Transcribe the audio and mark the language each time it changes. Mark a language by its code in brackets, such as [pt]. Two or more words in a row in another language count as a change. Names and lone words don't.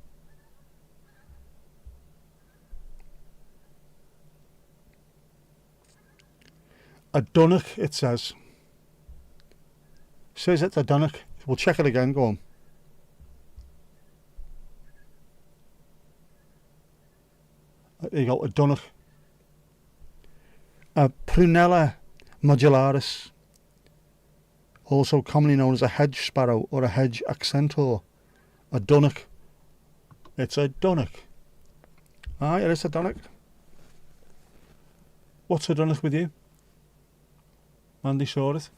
[en] A dunnock, it says. Says it's a dunnock. We'll check it again, go on. There you go, a dunnock. A Prunella modularis, also commonly known as a hedge sparrow or a hedge accentor. A dunnock. It's a dunnock. Ah, it is a dunnock. What's I done it with you? Mandy saw it.